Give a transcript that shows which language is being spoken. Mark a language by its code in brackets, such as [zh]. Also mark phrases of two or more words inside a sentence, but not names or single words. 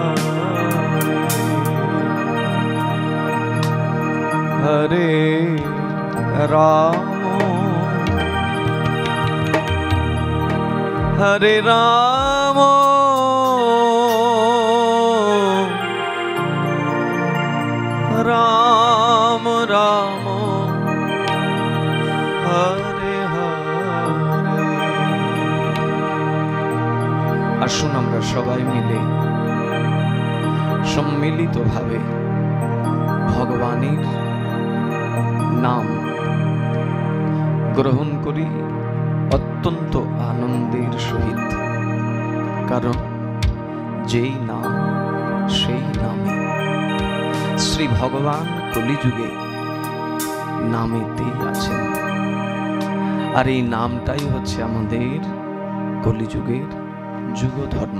[sa] Hare, Hare Rama, Hare Rama, Rama Rama, Hare Hare। [bn] আসুন আমরা সবাই মিলে সম্মিলিতভাবে ভগবানের নাম গ্রহণ করি অত্যন্ত আনন্দের সহিত, কারণ যেই নাম সেই নামে শ্রী ভগবান কলিযুগে নামেতেই আছেন, আর এই নামটাই হচ্ছে আমাদের কলিযুগের যুগ ধর্ম।